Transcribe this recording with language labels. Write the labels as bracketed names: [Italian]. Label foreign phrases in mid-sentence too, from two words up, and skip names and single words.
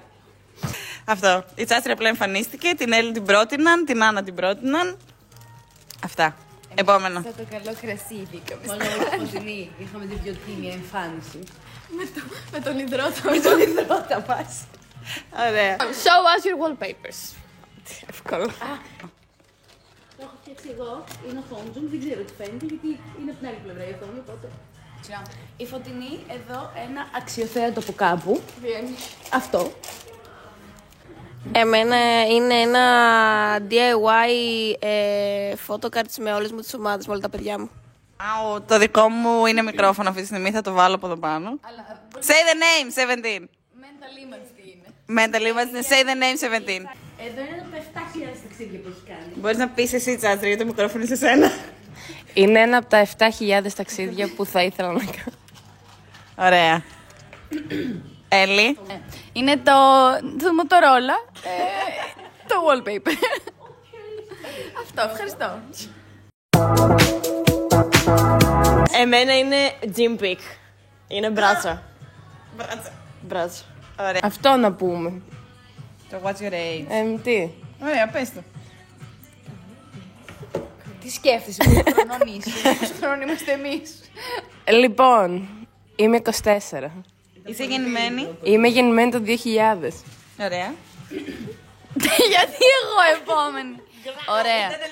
[Greek] Αυτό. Η Τσάτσρη απλά εμφανίστηκε, την Έλλη την πρότειναν, την Άννα την πρότειναν. Αυτά. Επόμενο. Το καλό κρασί βγήκαμε. Μόνο η Φωτεινή είχαμε την πιο τίμια εμφάνιση. Με τον υδρότα. Με τον υδρότα μας. Ωραία. [English] Show us your wallpapers. [Greek] Εύκολο. Το έχω φτιάξει εγώ, είναι ο [English] home zoom, [Greek] δεν ξέρω τι φαίνεται γιατί είναι από την άλλη πλευρά η οθόνη, οπότε. Η Φωτεινή εδώ ένα αξιοθέατο από κάπου. Βγαίνει. Αυτό. Εμένα είναι ένα [English] DIY photocards [Greek] με όλες μου τις ομάδες, με όλα τα παιδιά μου. Αου, το δικό μου είναι μικρόφωνο αυτή τη στιγμή, θα το βάλω από εδώ πάνω. [English] Say the name, 17. Mental image [Greek] τι είναι. [English] Mental image, say the name, 17. [Greek] Εδώ είναι από τα 7.000 ταξίδια που έχει κάνει. Μπορείς να πεις εσύ, Τσάτρι, γιατί το μικρόφωνο είναι σε σένα. Είναι ένα από τα 7.000 ταξίδια που θα ήθελα να κάνω. Ωραία. Έλλη. Είναι το Motorola, το wallpaper. Αυτό, ευχαριστώ. Εμένα είναι [English] gym pic. [Greek] Είναι μπράτσα. Μπράτσα. Ωραία. Αυτό να πούμε. [English] Το what's your age. [Greek] Τι. Ωραία, πες το. Τι σκέφτεσαι, πόσο χρονών είσαι, πόσο χρονών είμαστε εμείς. Λοιπόν, είμαι 24. Είσαι γεννημένη. Είμαι γεννημένη το 2000. Ωραία. Γιατί εγώ επόμενη. Ωραία.